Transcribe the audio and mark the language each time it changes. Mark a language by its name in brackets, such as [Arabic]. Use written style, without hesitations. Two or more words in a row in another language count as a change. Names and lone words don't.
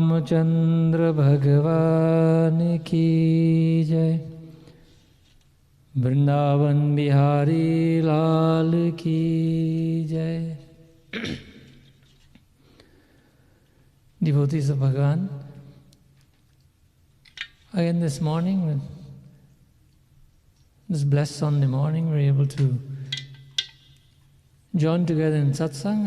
[Hindi] रामचंद्र भगवान की जय। वृंदावन बिहारी लाल की जय। [English] Devotees of Bhagavan, again this morning, this blessed Sunday morning, we're able to join together in satsang.